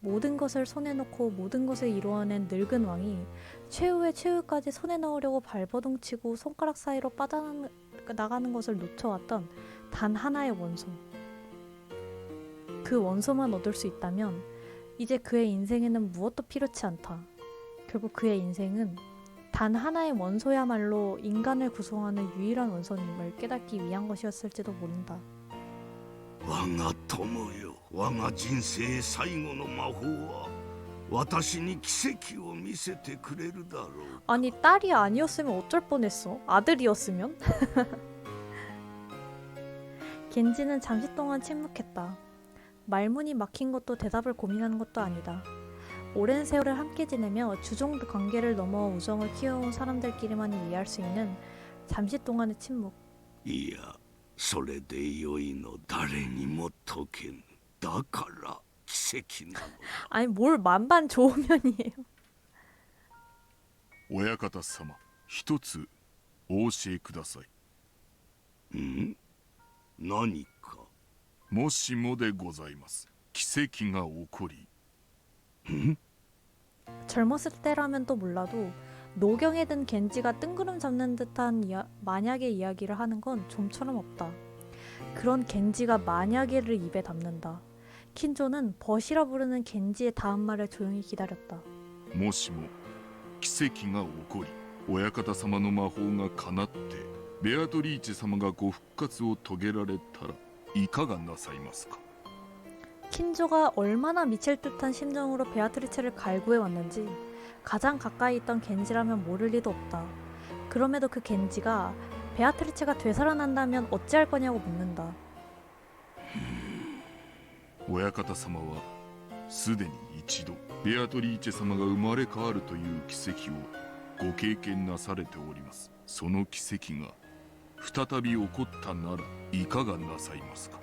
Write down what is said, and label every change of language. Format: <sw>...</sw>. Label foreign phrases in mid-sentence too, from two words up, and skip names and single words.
<ko>모든 것을 손에 넣고 모든 것을 이루어낸 늙은 왕이 최후의 최후까지 손에 넣으려고 발버둥치고 손가락 사이로 빠져나가는 것을 놓쳐왔던 단 하나의 원소. 그 원소만 얻을 수 있다면 이제 그의 인생에는 무엇도 필요치 않다. 결국 그의 인생은 단 하나의 원소야말로 인간을 구성하는 유일한 원소임을 깨닫기 위한 것이었을지도 모른다.</ko> <ja>我が友よ、我が人生最後の魔法は私に奇跡を見せてくれるだろう。</ja> <ko>아니 딸이 아니었으면 어쩔 뻔했어. 아들이었으면? 겐지는 잠시 동안 침묵했다. 말문이 막힌 것도 대답을 고민하는 것도 아니다. 오랜 세월을 함께 지내며 주종 관계를 넘어 우정을 키워온 사람들끼리만 이해할 수 있는 잠시 동안의 침묵.</ko> <ja>いや、それでよいの。誰にも解けぬ。だから奇跡なのだ。</ja> <ko>아니 뭘 만반 좋으면이에요.</ko> <ja>親方様、一つお教えください。ん？何か。もしもでございます。奇跡が起こり。</ja> <ko>젊었을 때라면 또 몰라도 노경에 든 겐지가 뜬구름 잡는 듯한 만약의 이야기를 하는 건 좀처럼 없다. 그런 겐지가 만약에를 입에 담는다. 킨조는 벗이라 부르는 겐지의 다음 말을 조용히 기다렸다.</ko> <ja>もしも奇跡が起こり、親方様の魔法が叶ってベアトリーチェ様がご復活を遂げられたらいかがなさいますか。</ja> <ko>킨조가 얼마나 미칠 듯한 심정으로 베아트리체를 갈구해 왔는지 가장 가까이 있던 겐지라면 모를 리도 없다. 그럼에도 그 겐지가 베아트리체가 되살아난다면 어찌할 거냐고 묻는다.</ko> <ja>親方様はすでに一度ベアトリーチェ様が生まれ変わるという奇跡をご経験なされております。その奇跡が再び起こったならいかがなさいますか。</ja>